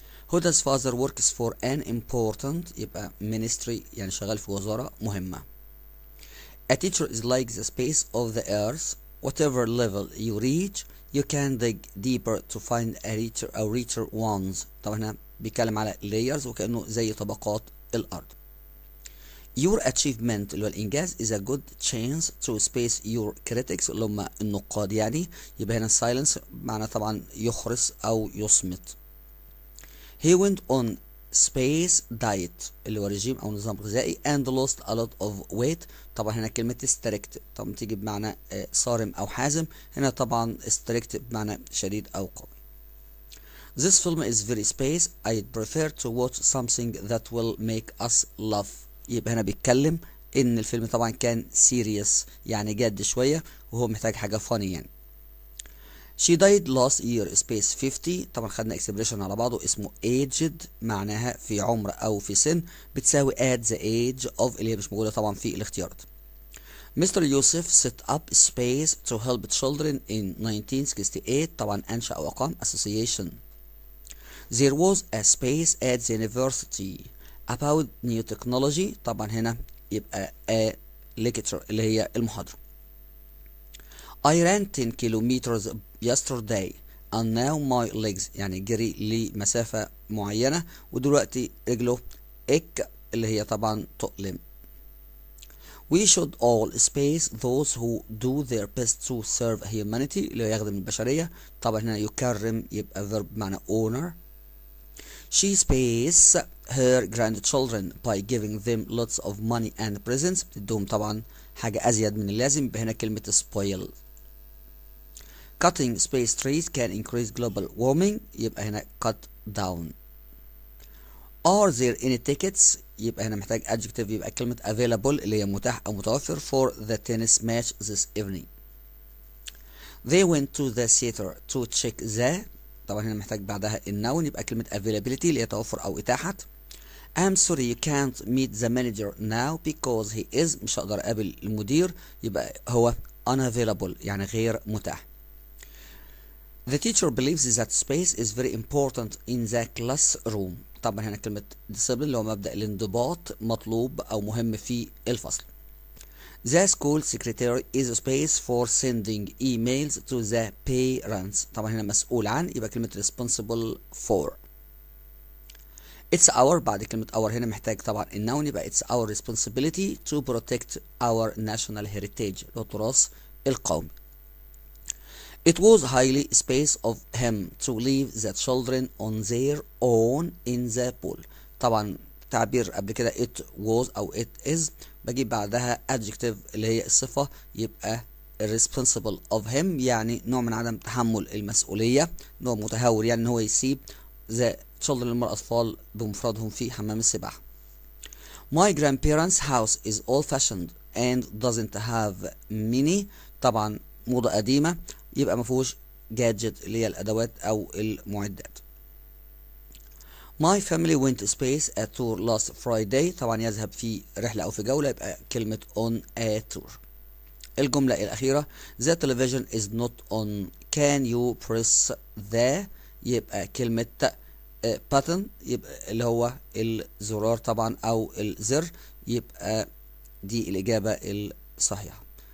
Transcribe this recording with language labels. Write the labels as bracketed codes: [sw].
[en] هدا's father works for an important يبقى ministry [ar] يعني شغال في وزارة مهمة. [en] A teacher is like the space of the earth whatever level you reach you can dig deeper to find a richer ones، [ar] طبعا هنا بيتكلم على layers وكأنه زي طبقات الأرض. [en] Your achievement [ar] اللي هو الإنجاز [en] is a good chance to space your critics [ar] اللي هم النقاد يعني، يبقى هنا silence معنى طبعا يخرس أو يصمت. [en] He went on space diet [ar] اللي هو رجيم أو نظام غذائي [en] and lost a lot of weight، [ar] طبعا هنا كلمة strict طبعا تيجي بمعنى صارم أو حازم، هنا طبعا strict بمعنى شديد أو قوي. [en] This film is very space I'd prefer to watch something that will make us laugh، [ar] يبقى هنا بيتكلم إن الفيلم طبعا كان serious يعني جاد شوية وهو محتاج حاجة funny يعني. [en] She died last year space 50، [ar] طبعا خدنا expression على بعضه اسمه aged معناها في عمر أو في سن بتساوي [en] at the age of [ar] اللي هي مش موجودة طبعا في الاختيارات. [en] Mr. Yusuf set up space to help children in 1968، [ar] طبعا أنشأ أو أقام [en] association. There was a space at the university about new technology، [ar] طبعا هنا يبقى [en] a lecture [ar] اللي هي المحاضرة. [en] I ran 10 kilometers yesterday and now my legs [ar] يعني جري لمسافة معينة ودلوقتي رجله اللي هي طبعا تؤلم. [en] We should all space those who do their best to serve humanity [ar] اللي هو يخدم البشرية. طبعا هنا يكرم يبقى verb بمعنى honor. [en] She space her grandchildren by giving them lots of money and presents. [ar] بتدوهم طبعا حاجة أزيد من اللازم، يبقى هنا كلمة spoil. [en] Cutting space trees can increase global warming، [ar] يبقى هنا [en] cut down. Are there any tickets؟ [ar] يبقى هنا محتاج [en] adjective، يبقى كلمة available [ar] اللي هي متاح أو متوفر [en] for the tennis match this evening. They went to the theater to check the، [ar] طبعا هنا محتاج بعدها النون، يبقى كلمة availability اللي هي توفر أو إتاحة. [en] I'm sorry you can't meet the manager now because he is، [ar] مش هقدر أقابل المدير، يبقى هو [en] unavailable [ar] يعني غير متاح. [en] The teacher believes that space is very important in the classroom. [ar] طبعا هنا كلمة discipline اللي هو مبدأ الانضباط مطلوب أو مهم في الفصل. [en] The school secretary is a space for sending emails to the parents. [ar] طبعا هنا مسؤول عن، يبقى كلمة responsible for. [en] It's our، [ar] بعد كلمة [en] our [ar] هنا محتاج طبعا النون، يبقى [en] it's our responsibility to protect our national heritage [ar] اللي هو التراث القومي. [en] It was highly space of him to leave the children on their own in the pool. [ar] طبعا تعبير قبل كده it was أو it is بجيب بعدها adjective اللي هي الصفة، يبقى [en] responsible of him [ar] يعني نوع من عدم تحمل المسؤولية، نوع متهور يعني ان هو يسيب [en] the children [ar] الأطفال بمفردهم في حمام السباحة. [en] My grandparents' house is old fashioned and doesn't have many، [ar] طبعا موضة قديمة يبقى مفيهوش [en] gadget [ar] اللي هي الأدوات أو المعدات. [en] My family went to space a tour last Friday، [ar] طبعا يذهب في رحلة أو في جولة، يبقى كلمة [en] on a tour. [ar] الجملة الأخيرة [en] the television is not on can you press the، [ar] يبقى كلمة button يبقى اللي هو الزرار طبعا أو الزر، يبقى دي الإجابة الصحيحة.